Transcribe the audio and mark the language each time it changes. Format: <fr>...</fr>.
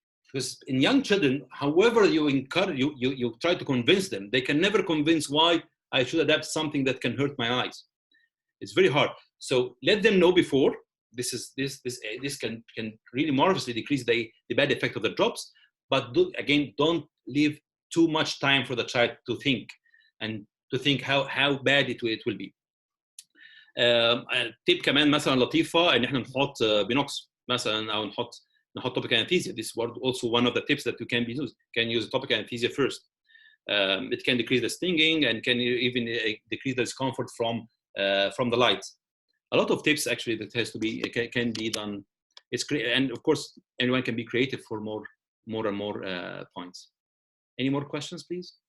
<en>Because in young children, however you encourage, you try to convince them, they can never convince why I should adapt something that can hurt my eyes. It's very hard. So let them know before. This can really marvelously decrease the bad effect of the drops. But don't leave too much time for the child to think and to think how bad it will be.</en> <ar>تيب كمان مثلا لطيفة ان احنا نحط بينوكس مثلا او نحط topic anesthesia.</ar> <en>This is also one of the tips that you can use topic anesthesia first. It can decrease the stinging and can even decrease the discomfort from the light. A lot of tips actually that has to be can be done. It's great, and of course anyone can be creative for more and more points. Any more questions, please?</en>